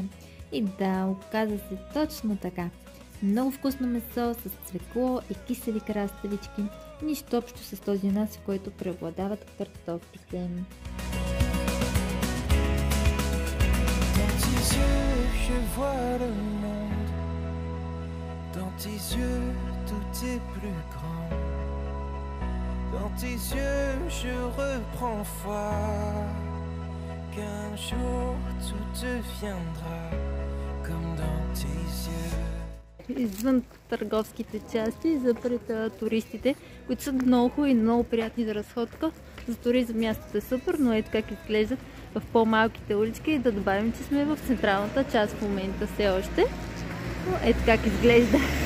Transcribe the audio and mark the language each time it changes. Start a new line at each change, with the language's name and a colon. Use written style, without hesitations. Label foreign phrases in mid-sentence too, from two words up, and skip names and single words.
Bulgarian: И да, оказа се точно така. Много вкусно месо с цвекло и кисели краставички. Нищо общо с този у нас, в който преобладават картофите.
French: vois le monde. Dans tes yeux, tout est plus grand. Dans tes yeux, je reprends foi. Qu'un jour, tout deviendra comme dans tes yeux.
Bulgarian: Извън търговските части, за пред туристите, които са много хубави и много приятни за разходка. За туризъм мястото е супер, но ето как изглеждат в по-малките улички. И да добавим, че сме в централната част в момента все още. Но ето как изглежда.